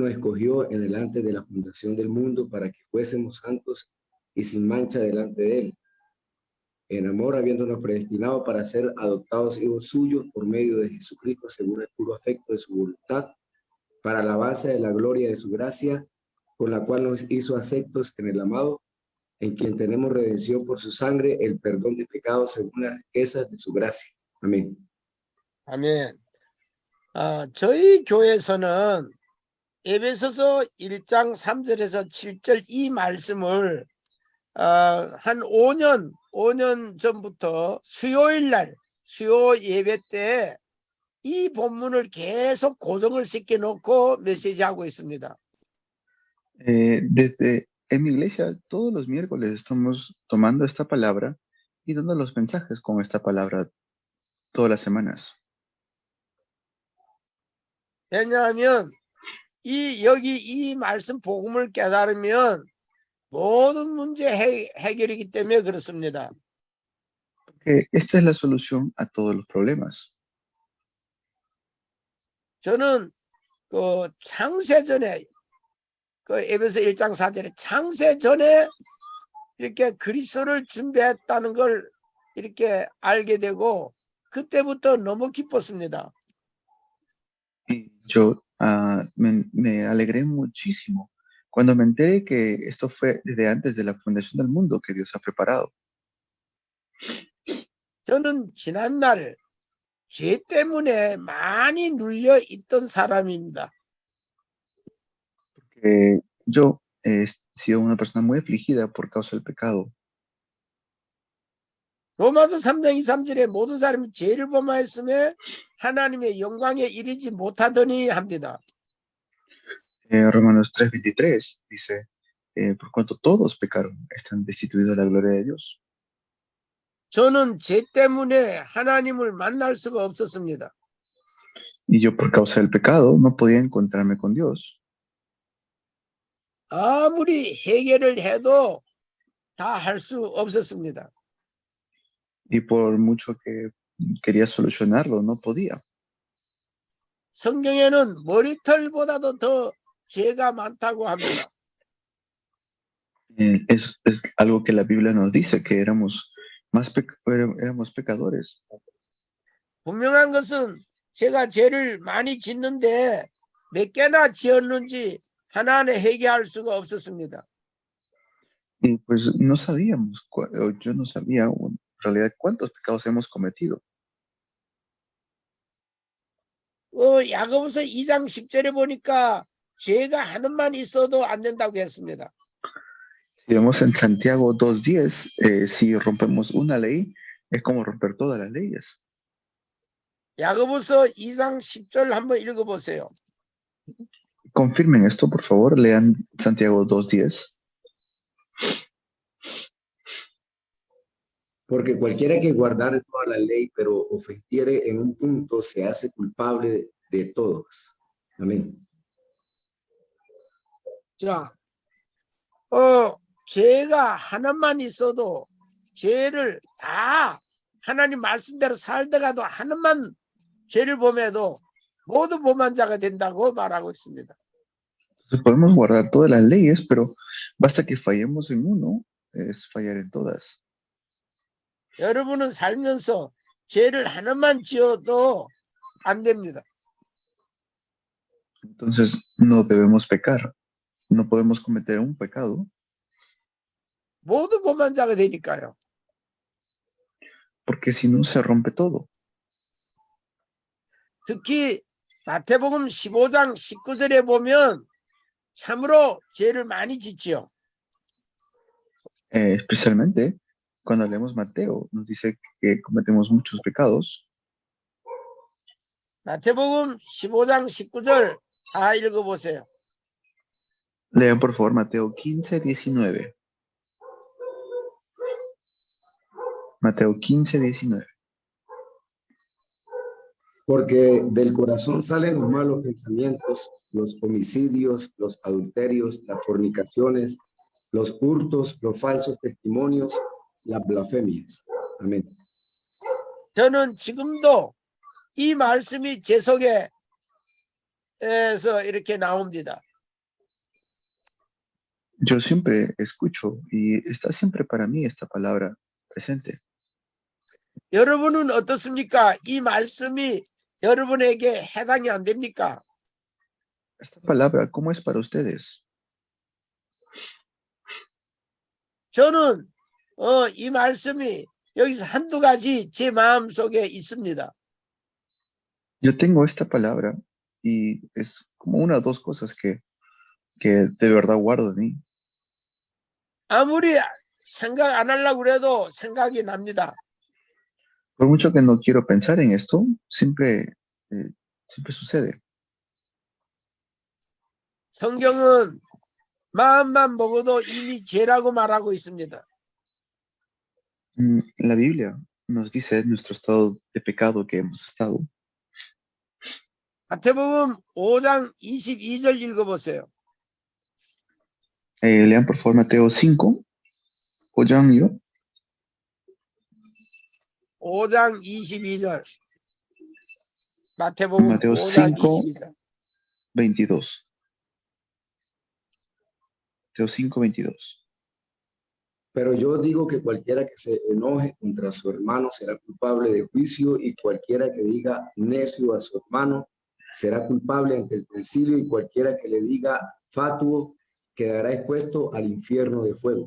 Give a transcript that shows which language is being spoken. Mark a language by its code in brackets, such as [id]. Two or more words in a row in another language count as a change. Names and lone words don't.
[es] nos escogió en delante de la fundación del mundo, para que fuésemos santos y sin mancha delante de él, en amor habiéndonos predestinado para ser adoptados hijos suyos por medio de Jesucristo según el puro afecto de su voluntad, para alabanza de la gloria de su gracia, con la cual nos hizo aceptos en el amado, en quien tenemos redención por su sangre, el perdón de pecados según las riquezas de su gracia. Amén. [ko] 아멘. 저희 교회에서는 에베소서 1장 3절에서 7절 이 말씀을 한 5년 전부터 수요일 날 수요 예배 때 이 본문을 계속 고정을 시켜 놓고 메시지하고 있습니다. [es] Desde en mi iglesia, todos los miércoles estamos tomando esta palabra y dando los mensajes con esta palabra todas las semanas. [ko] 왜냐하면 여기 이 말씀 복음을 깨달으면 모든 문제 해결이기 때문에 그렇습니다. [es] Porque esta es la solución a todos los problemas. [ko] 저는 그 창세전에 그 에베소 1장 4절에 창세전에 이렇게 그리스도를 준비했다는 걸 이렇게 알게 되고 그때부터 너무 기뻤습니다. [es] Y yo me alegré muchísimo cuando me enteré que esto fue desde antes de la fundación del mundo que Dios ha preparado. [ko] 저는 지난날 죄 때문에 많이 눌려 있던 사람입니다. [es] Yo he sido una persona muy afligida por causa del pecado. [ko] 로마서 3장 23절에 모든 사람이 죄를 범하였으며 하나님의 영광에 이르지 못하더니 합니다. [es] Romanos 3:23 dice, por cuanto todos pecaron, están destituidos de la gloria de Dios. [ko] 저는 죄 때문에 하나님을 만날 수가 없었습니다. [es] Y yo por causa del pecado no podía encontrarme con Dios. [ko] 아무리 해결을 해도 다 할 수 없었습니다. [es] Y por mucho que quería solucionarlo, no podía. [ko] 성경에는 머리털보다도 더 죄가 많다고 합니다. [es] Es algo que la Biblia nos dice, que éramos pecadores. [ko] 분명한 것은 제가 죄를 많이 짓는데 몇 개나 지었는지 하나하나 회개할 수가 없었습니다. [es] Y pues no sabíamos, yo no sabía en realidad cuántos pecados hemos cometido. [ko] 야고보서 2장 10절에 보니까 죄가 하나만 있어도 안 된다고 했습니다. [es] Si vemos en Santiago 2:10, si rompemos una ley, es como romper todas las leyes. [ko] 야고보서 2장 10절 한번 읽어보세요. [es] Confirmen esto, por favor, lean Santiago 2:10. Porque cualquiera que guardare toda la ley, pero ofendiere en un punto, se hace culpable de todos. Amén. [ko] 자, 죄가 하나만 있어도 죄를 다 하나님 말씀대로 살다가도 하나만 죄를 범해도 모두 범한 자가 된다고 말하고 있습니다. [es] Entonces podemos guardar todas las leyes, pero basta que fallemos en uno, es fallar en todas. [ko] 여러분은 살면서 죄를 하나만 지어도 안 됩니다. [es] Entonces no debemos pecar, no podemos cometer un pecado, [ko] 모두 범한 자가 되니까요. [es] porque si no se rompe todo. [ko] 특히 마태복음 15장 19절에 보면 참으로 죄를 많이 짓지요. [es] Especialmente cuando leemos Mateo, nos dice que cometemos muchos pecados. [ko] 마태복음 15장 19절 다 읽어보세요. [es] Lean por favor Mateo 15:19. Mateo 15:19. Porque del corazón salen los malos pensamientos, los homicidios, los adulterios, las fornicaciones, los hurtos, los falsos testimonios, las blasfemias. Amén. [ko] 저는 지금도 이 말씀이 제 속에서 이렇게 나옵니다. [es] Yo siempre escucho y está siempre para mí esta palabra presente. [ko] 여러분은 어떻습니까? 이 말씀이 여러분에게 해당이 안 됩니까? [es] Esta palabra, ¿cómo es para ustedes? [ko] 저는 이 말씀이 여기서 한두 가지 제 마음속에 있습니다. [es] Yo tengo esta palabra y es como una o dos cosas que de verdad guardo de mí. [ko] 아무리 생각 안 하려고 그래도 생각이 납니다. [es] Por mucho que no quiero pensar en esto, siempre sucede. [ko] 성경은 마음만 먹어도 이미 죄라고 말하고 있습니다. [es] La Biblia nos dice nuestro estado de pecado que hemos estado. [ko] 마태복음 5장 22절 읽어보세요. [es] Lean por favor Mateo 5, o Jan y yo. [ko] 5장 22절. 마태복음 [es] Mateo [ko] 5장 [es] 5, [ko] 22절. [es] 22. Mateo 5, 22. Pero yo digo que cualquiera que se enoje contra su hermano será culpable de juicio, y cualquiera que diga necio a su hermano será culpable ante el concilio, y cualquiera que le diga fatuo quedará expuesto al infierno de fuego.